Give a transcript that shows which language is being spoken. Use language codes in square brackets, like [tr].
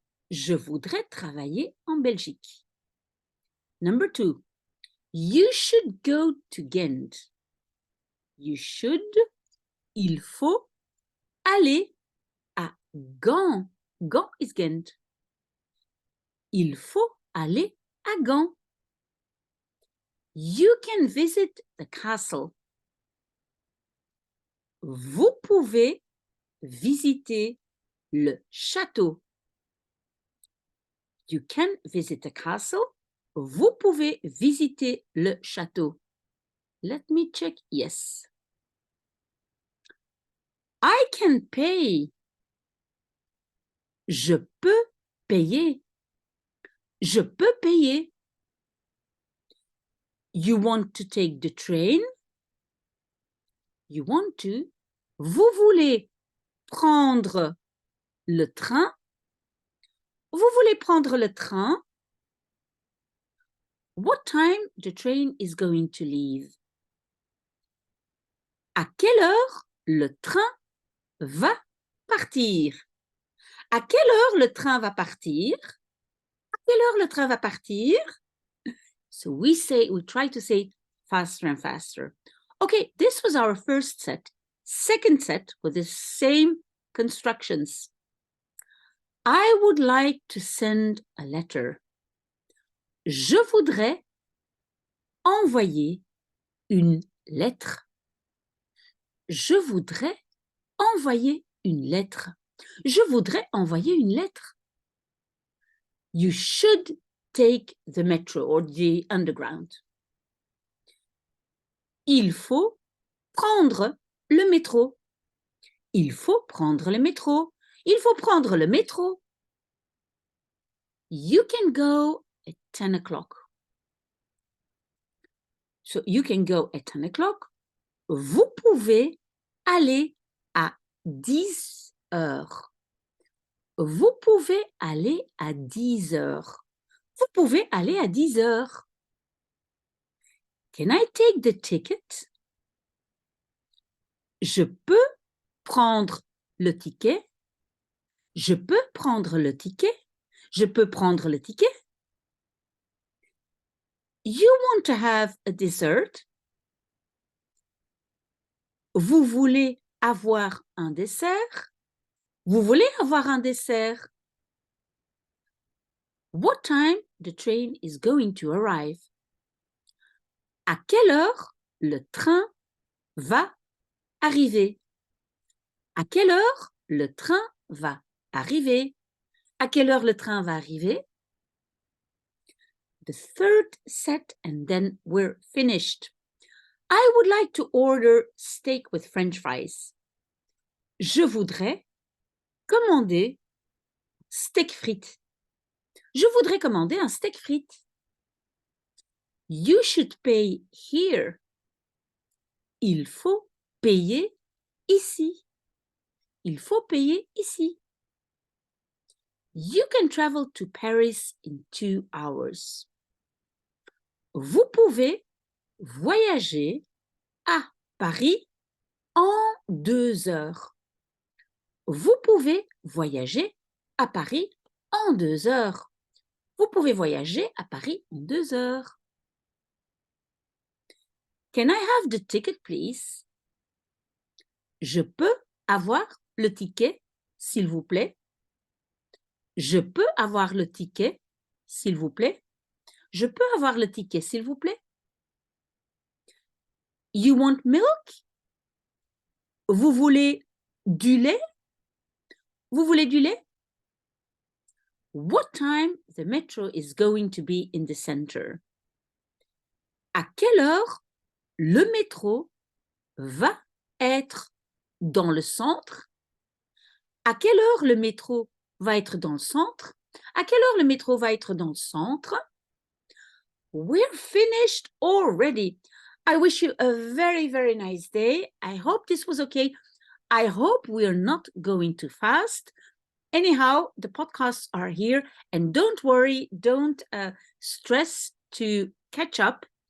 [fr] Je voudrais travailler en Belgique. [en] Number 2, you should go to Ghent. You should, [fr] il faut, aller à Gand. Gand is Ghent. Il faut aller à Gand. [en] You can visit the castle. [fr] Vous pouvez visiter le château. [en] You can visit the castle. [fr] Vous pouvez visiter le château. [en] Let me check. Yes. I can pay. [fr] Je peux payer. Je peux payer. [en] You want to take the train? You want to. [fr] Vous voulez prendre le train? Vous voulez prendre le train? What time the train is going to leave? À quelle heure le train va partir? À quelle heure le train va partir? À quelle heure le train va partir? [en] So we try to say it faster and faster. Okay, this was our first set. Second set with the same constructions. I would like to send a letter. [fr] Je voudrais envoyer une lettre. Je voudrais envoyer une lettre. Je voudrais envoyer une lettre. [en] You should take the metro or the underground. [fr] Il faut prendre le métro. Il faut prendre le métro. Il faut prendre le métro. [en] You can go at 10 o'clock. So you can go at 10 o'clock. [fr] Vous pouvez aller à 10 heures. Vous pouvez aller à 10 heures. Vous pouvez aller à 10 heures. [en] Can I take the ticket? [fr] Je peux prendre le ticket. Je peux prendre le ticket. Je peux prendre le ticket. [en] You want to have a dessert? [fr] Vous voulez avoir un dessert? Vous voulez avoir un dessert? [en] What time the train is going to arrive? [fr] À quelle heure le train va arriver? À quelle heure le train va arriver? À quelle heure le train va arriver? [en] The third set and then we're finished. I would like to order steak with French fries. [fr] Je voudrais commander steak frites. Je voudrais commander un steak frites. [en] You should pay here. [fr] Il faut payer ici. Il faut payer ici. [en] You can travel to Paris in 2 hours. [fr] Vous pouvez voyager à Paris en 2 heures. Vous pouvez voyager à Paris en 2 heures. Vous pouvez voyager à Paris en 2 heures. [en] Can I have the ticket, please? [fr] Je peux avoir le ticket, s'il vous plaît? Je peux avoir le ticket, s'il vous plaît? Je peux avoir le ticket, s'il vous plaît? [en] You want milk? [fr] Vous voulez du lait? Vous voulez du lait? [en] What time the metro is going to be in the center? [fr] À quelle heure le métro va être dans le centre? À quelle heure le métro va être dans le centre? À quelle heure le métro va être dans le centre? [en] We're finished already. I wish you a very, very nice day. I hope this was okay. I hope we're not going too fast. Anyhow, the podcasts are here, and don't worry, don't stress to catch up.